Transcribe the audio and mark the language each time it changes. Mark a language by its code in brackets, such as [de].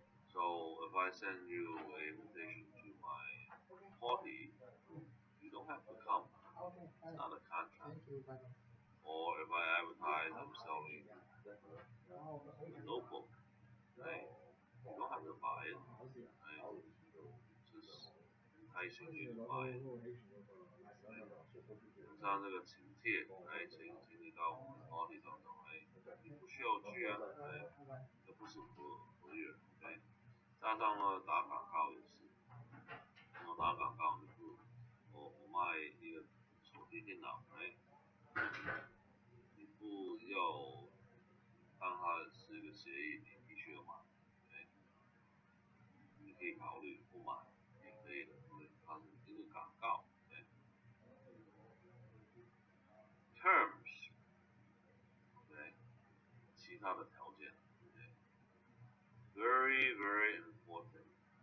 [en] So if I send you an invitation to my party, you don't have to come. It's not a contract. Or if I advertise I'm selling a notebook, right? You don't have to buy it. Right? Just enticing you to buy it. [zh] 像这个请帖，哎，请你到我们的 party 当中，哎，你不需要去啊，哎，这不是合约，哎，加上呢打广告也是，我打广告就是我卖一个手提电脑，哎，你不要当它是一个协议，你必须要买，哎，你可以考虑不买也可以的，对，它是一个广告。 Terms， 对，其他的条件，对 ， [en] very very important。